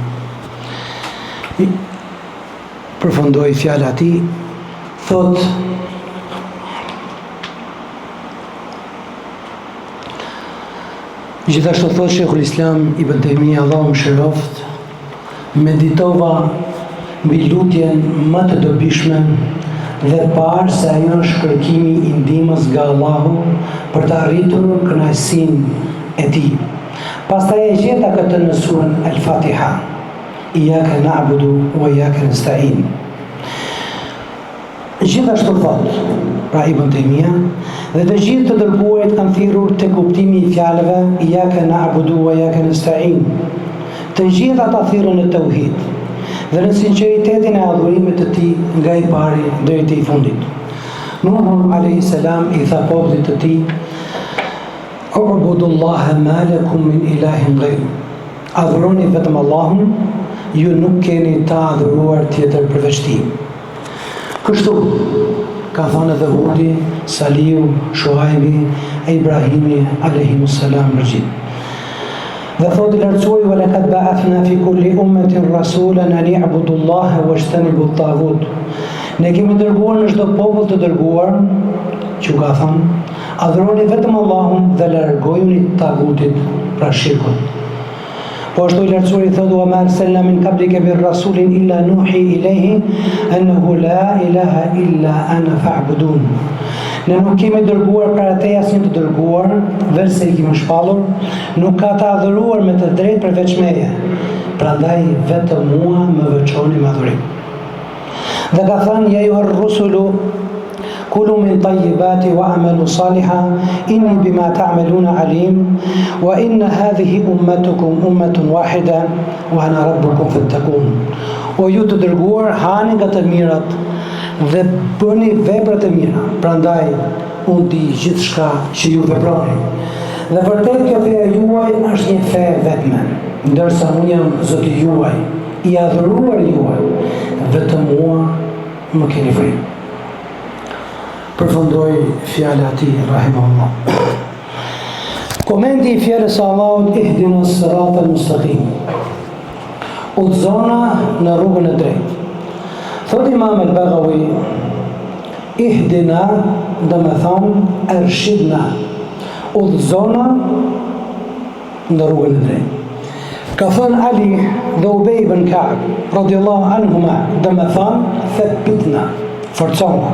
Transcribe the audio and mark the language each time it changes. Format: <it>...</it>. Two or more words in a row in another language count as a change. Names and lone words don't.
<sq>Përfundoi fjala e tij, thot gjithashtu thot Sheikhul Islam Ibn Taymija, Allahu mëshiroft, meditova mbi lutjen më të dobishme dhe parë se ajo është kërkimi i ndihmës nga Allahu për të arritur kënaqësinë e tij. Pastaj e gjeta këtë në surën El-Fatiha,</sq> <ar>إياك نعبد وإياك نستعين.</ar> <sq>Gjithashtu thot, pra Ibn Taymija, dhe të gjithë të dërguarit kanë thirrur te kuptimi i fjalëve</sq> <ar>إياك نعبد وإياك نستعين.</ar> <sq>Të gjithë ata thirrën në tauhid dhe në sinqeritetin e adhurimit të tij nga i pari deri te i fundit.</sq> <ar>Nuh عليه السلام</ar> <sq>i tha popullit të tij:</sq> <ar>"اعبدوا الله ما لكم من إله غير."</ar> <sq>Adhuroni vetëm Allahun, ju nuk keni të adhuruar tjetër përveç tij. Kështu ka thënë edhe Hudi, Saliu, Shuaibi, Ibrahimi</sq> <ar>عليهم السلام</ar> <sq>rëgjit. Dhe thotë i lartësuari,</sq> <ar>ولقد بعثنا في كل أمة رسولا أن اعبدوا الله واجتنبوا الطاغوت.</ar> <sq>Ne kemi dërguar në çdo popull të dërguar, që ka thënë, adhuroni vetëm Allahun dhe largojuni tagutit, pra shirkun. Po ashtu i lartësuari thotë,</sq> <ar>وما أرسلنا من قبلك من رسول إلا نوحي إليه أنه لا إله إلا أنا فاعبدون.</ar> <sq>Ne nuk kemi dërguar para teje asnjë të dërguar, veçse i kemi shpallur, nuk ka të adhuruar me të drejtë përveç meje. Prandaj vetëm mua më veçoni me adhurim. Dhe ka thënë,</sq> <ar>يا أيها الرسل كلوا من الطيبات واعملوا صالحا إني بما تعملون عليم وإن هذه أمتكم أمة واحدة وأنا ربكم فاتقون.</ar> <sq>O ju të dërguar, hani nga të mirat dhe bëni vepra të mira. Prandaj unë di gjithçka që ju veproni. Dhe vërtet kjo feja juaj është një fe vetme, ndërsa unë jam Zoti juaj, i adhuruar juaj, vetëm mua më keni frikë. Përfundoi fjala e tij rahimahullah. Komenti i fjalës së Allahut</sq> <ar>اهدنا الصراط المستقيم.</ar> <sq>Udhëzona në rrugën e drejtë. Thot Imam al-Baghawi, ihdina dhe me thonë ershidna, udhëzona në rrugën e drejtë. Ka thënë Ali dhe Ubej ibn Ka'b</sq> <ar>رضي الله عنهما,</ar> <sq>dhe me thonë thabbitna, forcona.</sq>